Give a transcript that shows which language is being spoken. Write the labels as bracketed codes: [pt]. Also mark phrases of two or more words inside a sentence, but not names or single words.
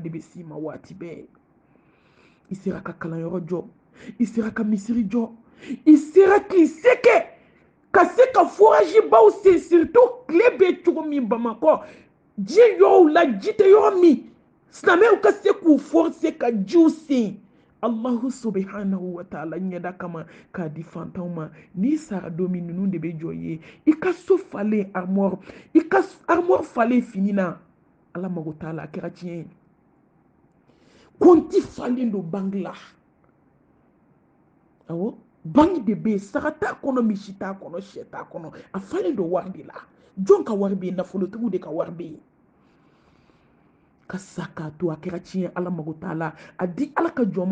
[bm] de bɛ s'i ma waati bɛɛ i sera ka kalanyɔrɔ jɔ i sera ka misiri jɔ i sera k'i se kɛ ka se ka forazi baw sen surtout tile bɛ cogo min bamakɔ diɲɛ yɔrɔw la ji tɛ yɔrɔ min silamɛw ka se k'u forcer ka jiw sen [ar] الله سبحانه وتعالى [bm] ɲɛda kama k'a di fantanw ma n'i sara don min ninnu de bɛ jɔ i ye i ka so falen armoire i ka armoire falen fini na ala mago t'a la a kɛra tiɲɛ ye konti falen don bangi la awɔ bangi de bɛ yen saga t'a kɔnɔ misi t'a kɔnɔ sɛ t'a kɔnɔ a falen don wari de la jɔn ka wari bɛ yen nafolotigiw de ka wari bɛ yen ka sa k'a to a kɛra tiɲɛ ala mago t'a la a di ala ka jɔn ma